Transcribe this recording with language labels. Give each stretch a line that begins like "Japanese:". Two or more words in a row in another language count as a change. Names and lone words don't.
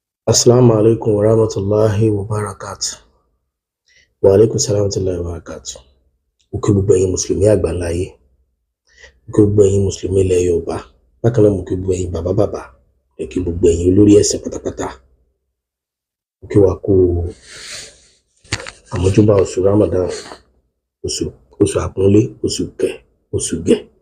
Arabic: السلام عليكم ورحمة الله وبركاته. وعليكم السلام ورحمة الله وبركاته.
Yoruba: Mo kí gbogbo ẹ̀yin Mùsùlùmí àgbáńlá ayé. Mo kí gbogbo ẹ̀yin Mùsùlùmí ilẹ̀ Yorùbá. Bákan náà, mo kí gbogbo ẹ̀yin bàbá bàbá. Mo kí gbogbo ẹ̀yin olórí ẹ̀sìn pátápátá. Mo kí wa kú àmójúbà oṣù Ramadan, oṣù, oṣù àpọ́nlé, oṣù kẹ, oṣù gẹ̀.